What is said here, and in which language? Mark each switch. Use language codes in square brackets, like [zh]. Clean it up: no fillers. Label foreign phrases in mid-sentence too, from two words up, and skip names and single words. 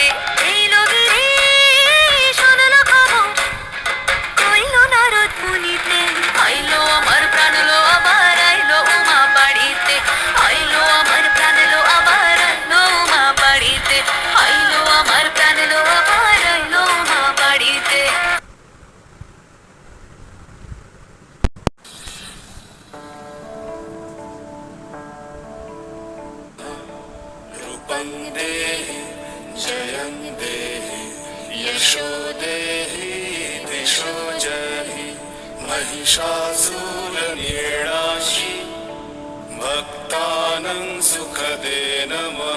[bn] এইলো গিরি শোনলো খবর, কইলো নারদ মুনিতে। আইলো আমার প্রাণ লো আবার আইলো উমা বাড়িতে, আইলো আমার প্রাণ লো আবার আইলো উমা বাড়িতে, আইলো আমার প্রাণ লো আবার আইলো উমা বাড়িতে। [sa] रूपं देहि जयं देहि यशो देहि दिशो जहि महिषासुरनिर्णाशि भक्तानां सुखदे नमः।